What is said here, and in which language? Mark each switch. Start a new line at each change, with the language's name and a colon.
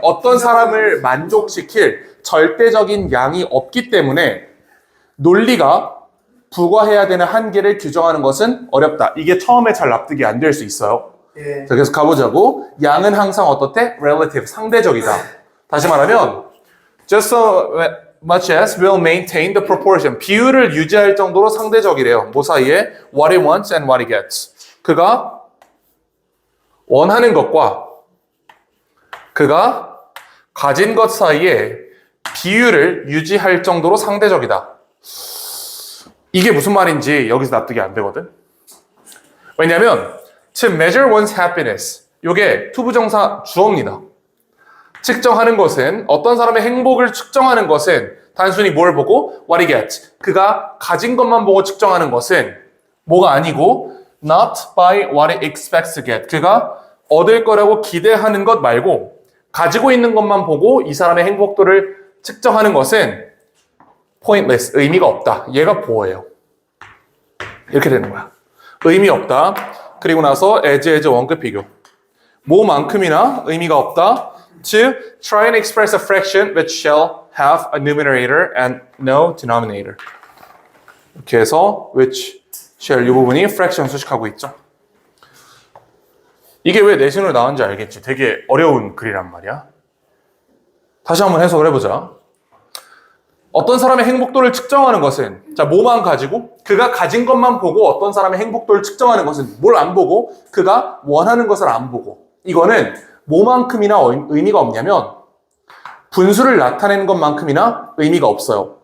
Korean: 어떤 사람을 만족시킬 절대적인 양이 없기 때문에 논리가 부과해야 되는 한계를 규정하는 것은 어렵다. 이게 처음에 잘 납득이 안 될 수 있어요. 자, 그래서 가보자고. 양은 항상 어떻대? relative, 상대적이다. 다시 말하면
English: just so much as will maintain the proportion.
Korean: 비율을 유지할 정도로 상대적이래요. 뭐 사이에?
English: What he wants and what he gets.
Korean: 그가 원하는 것과 그가 가진 것 사이에 비율을 유지할 정도로 상대적이다. 이게 무슨 말인지 여기서 납득이 안 되거든. 왜냐면
English: to measure one's happiness.
Korean: 요게 투부정사 주어입니다. 측정하는 것은 어떤 사람의 행복을 측정하는 것은 단순히 뭘 보고
English: what he gets.
Korean: 그가 가진 것만 보고 측정하는 것은 뭐가 아니고
English: not by what he expects to get.
Korean: 그가 얻을 거라고 기대하는 것 말고 가지고 있는 것만 보고 이 사람의 행복도를 측정하는 것은 pointless, 의미가 없다. 얘가 보어예요. 이렇게 되는 거야. 의미 없다. 그리고 나서 as 원급 비교. 뭐만큼이나 의미가 없다.
English: To try and express a fraction which shall have a numerator and no denominator.
Korean: 이렇게 해서 which shall 이 부분이 fraction 수식하고 있죠. 이게 왜 내신으로 나왔는지 알겠지? 되게 어려운 글이란 말이야. 다시 한번 해석을 해보자. 어떤 사람의 행복도를 측정하는 것은 자 뭐만 가지고 그가 가진 것만 보고 어떤 사람의 행복도를 측정하는 것은 뭘 안 보고 그가 원하는 것을 안 보고 이거는 뭐만큼이나 의미가 없냐면 분수를 나타내는 것만큼이나 의미가 없어요.